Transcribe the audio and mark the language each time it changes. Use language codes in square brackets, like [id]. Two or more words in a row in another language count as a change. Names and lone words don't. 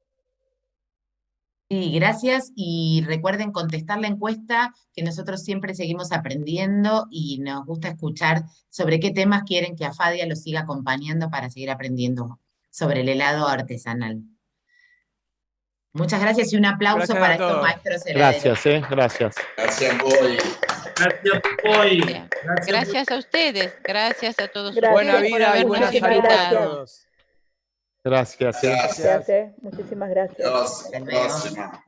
[es] Sí, gracias y recuerden contestar la encuesta, que nosotros siempre seguimos aprendiendo y nos gusta escuchar sobre qué temas quieren que AFADIA los siga acompañando para seguir aprendiendo sobre el helado artesanal. Muchas gracias y un aplauso para estos maestros heladeros. Gracias, gracias. [it] Grazie a voi. Grazie a voi. [es] Gracias a ustedes, gracias a todos. Buena ustedes por vida y habernos buena salud invitado. a todos. Gracias. Gracias. Muchísimas gracias. Hasta la próxima.